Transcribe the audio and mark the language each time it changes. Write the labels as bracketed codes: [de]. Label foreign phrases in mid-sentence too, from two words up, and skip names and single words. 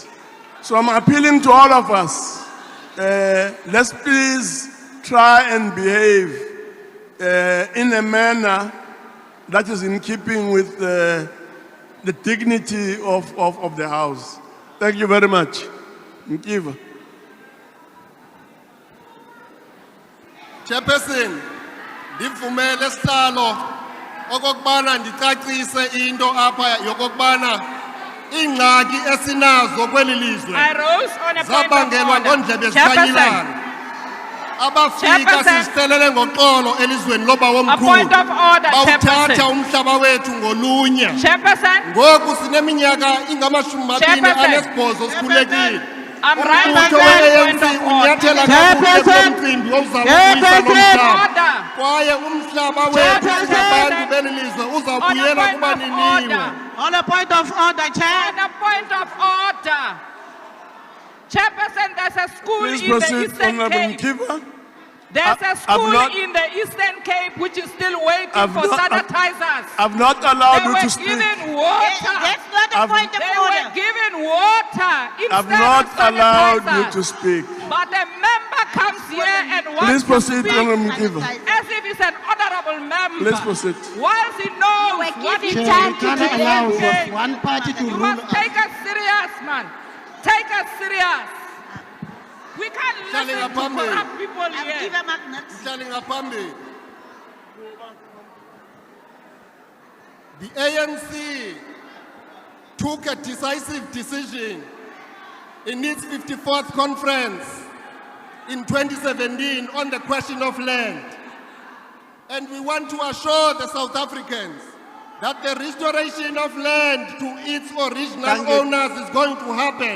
[en] So I'm appealing to all of us, let's please try and behave in a manner that is in keeping with the dignity of the House. Thank you very much. Nkiva. [xh] Chairperson, ndivumele sihlalo okokubana ndicacise into apha yokokubana ingxaki esinazo kweli lizwe [en] I rose on a point of [xh] zabangelwa [en] order. [xh] ngoondlebe zikanyilana abafika sizixelele ngoxolo elizweni loba [en] A [xh] womkhulu [en] point of order, [xh] bawuthatha [en] Chairperson. [xh] umhlaba wethu ngolunya [en] Chairperson. [xh] ngoku sineminyaka ingamashumi [en] Chairperson. [xh] 28 sikhulekile [en] I'm rising [xh] umbutho [en] on a point [xh] we-ANC [en] of order. [xh] unyathela kakuhle kulo mcimbi ozawubuyisa lo mhlaba kwaye umhlaba wethu singabantu beli lizwe uzawubuyela kubaniniwe. [en] On a point of order, Chair. On a point of order. Chairperson, there's a school Please in the proceed, Eastern Honorable Cape. Nkiva. There's a I've school not- in the Eastern Cape which is still waiting I've for not- sanitizers. I've not allowed They you were to speak. given water. That's not a I've- point of They order. were given water I've instead not of allowed you sanitizers. to speak. But a member comes here and wants Please to proceed, speak Honorable Nkiva. as if he's an honorable member. Please proceed. Whilst he knows what he Chair, did we to can't the allow NCOP. one party to You rule must take us serious, man. Take us serious. We can't listen to corrupt people here. [xh] Mhlali ngaphambi. [en] The ANC took a decisive decision in its 54th conference in 2017 on the question of land. And we want to assure the South Africans that the restoration of land to its original owners is going to happen.